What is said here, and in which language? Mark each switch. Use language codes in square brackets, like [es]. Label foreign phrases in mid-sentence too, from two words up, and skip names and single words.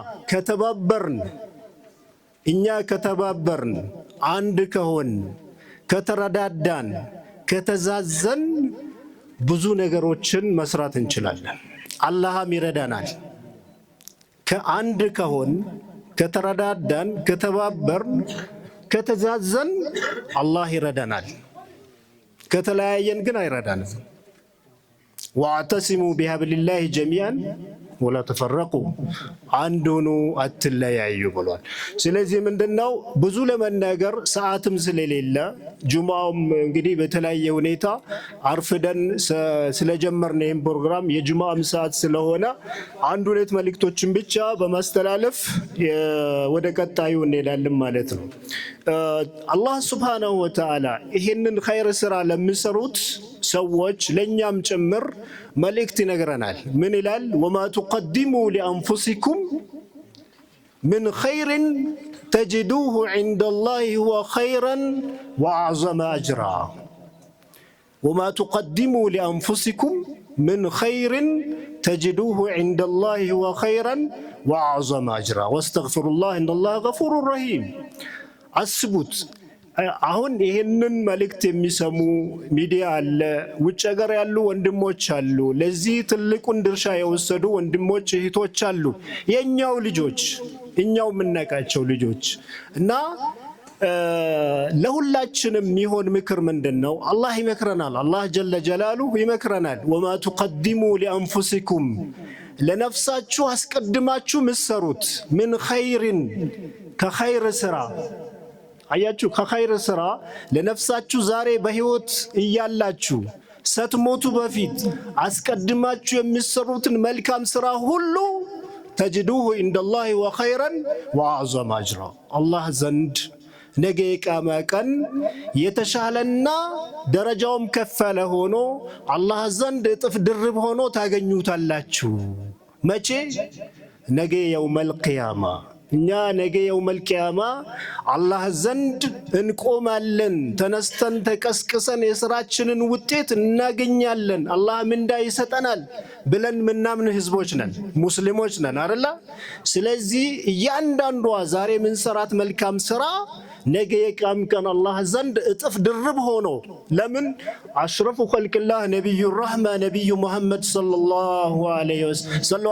[am] ከተባበርን አንድ ከሆን ከተረዳዳን ከተዛዘን ብዙ ነገሮችን መስራት እንችላለን አላህም ይረዳናል ከአንድ ከሆን ከተረዳዳን ከተባበርን ከተዛዘን አላህ ይረዳናል ከተለያየን ግን አይረዳንም [ar] واعتصموا بحبل الله جميعا ولا تفرقوا [am] አንዱኑ አትለያዩ ብሏል ስለዚህ ምንድነው ብዙ ለመናገር ሰዓትም ስለሌለ ጁማውም እንግዲህ በተለያየ ሁኔታ አርፍደን ስለጀመርነው ይሄን ፕሮግራም የጁማም ሰዓት ስለሆነ አንድ ሁለት መልእክቶችን ብቻ በማስተላለፍ ወደ ቀጣዩ እንሄዳለን ማለት ነው አላህ [ar] سبحانه وتعالى [am] ይሄንን ኸይር ስራ ለሚሰሩት ሰዎች ለኛም ጭምር መልእክት ይነግረናል ምን ይላል وما [ar] تقدموا لانفسكم من خير تجدوه عند الله هو خيرا واعظم اجرا وما تقدموا لانفسكم من خير تجدوه عند الله هو خيرا واعظم اجرا واستغفروا الله ان الله غفور رحيم [am] አስቡት አሁን ይሄንን መልእክት የሚሰሙ ሚዲያ አለ ውጭ ሀገር ያሉ ወንድሞች አሉ ለዚህ ትልቁን ድርሻ የወሰዱ ወንድሞች እህቶች አሉ የኛው ልጆች እኛው ምንነቃቸው ልጆች እና ለሁላችንም የሚሆን ምክር ምንድነው አላህ ይመክረናል አላህ [ar] جل جلاله [am] ይመክረናል [ar] وما تقدموا لانفسكم [am] ለነፍሳችሁ አስቀድማችሁ ምሰሩት [ar] من خير [am] ከኸይር ስራ አያችሁ ከኸይር ስራ ለነፍሳችሁ ዛሬ በህይወት እያላችሁ ሰትሞቱ በፊት አስቀድማችሁ የሚሰሩትን መልካም ስራ ሁሉ [ar] تجدوه عند الله وخيرا واعظم اجرا الله [am] ዘንድ ነገ የቂያማ ቀን የተሻለና ደረጃውም ከፈለ ሆኖ አላህ ዘንድ እጥፍ ድርብ ሆኖ ታገኙታላችሁ መቼ ነገ [ar] يوم القيامة [am] እኛ ነገ [ar] يوم القيامة [am] አላህ ዘንድ እንቆማለን ተነስተን ተቀስቅሰን የሥራችንን ውጤት እናገኛለን አላህ ምንዳ ይሰጠናል ብለን ምናምን ህዝቦች ነን ሙስሊሞች ነን አይደል ስለዚህ እያንዳንዷ ዛሬ ምን ሰራት መልካም ስራ ነገ የቂያም ቀን አላህ ዘንድ እጥፍ ድርብ ሆኖ ለምን [ar] أشرف خلق الله [am] ነብዩ ረህማ ነብዩ መሐመድ [ar] صلى الله عليه وسلم